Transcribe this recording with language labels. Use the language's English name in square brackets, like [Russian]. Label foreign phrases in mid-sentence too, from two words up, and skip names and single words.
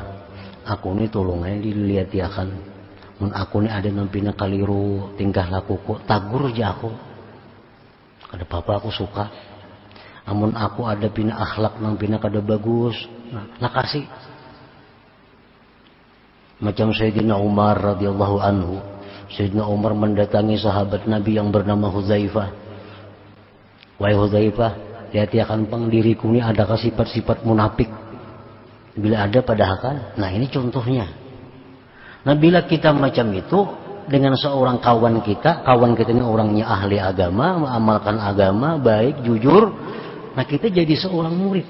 [Indonesian] Aku ini tolong aja dilihat ya kan. [Banjar] Mun aku ini ada nampina kaliru tingkah lakuku, tagur aja aku. Kada apa-apa aku suka. Amun aku ada pina akhlak nang pina kada bagus, nah kasih. [Indonesian] Macam Sayyidina Umar [Arabic] radhiyallahu anhu. [Indonesian] Sayyidina Umar mendatangi sahabat Nabi yang bernama Hudzaifah. Wahai Hudzaifah, hati-hati akan pang diriku ini adakah sifat-sifat munafik? Bila ada padahal, nah ini contohnya. Nah, bila kita macam itu dengan seorang kawan kita ini orangnya ahli agama, mengamalkan agama, baik, jujur, nah kita jadi seorang murid.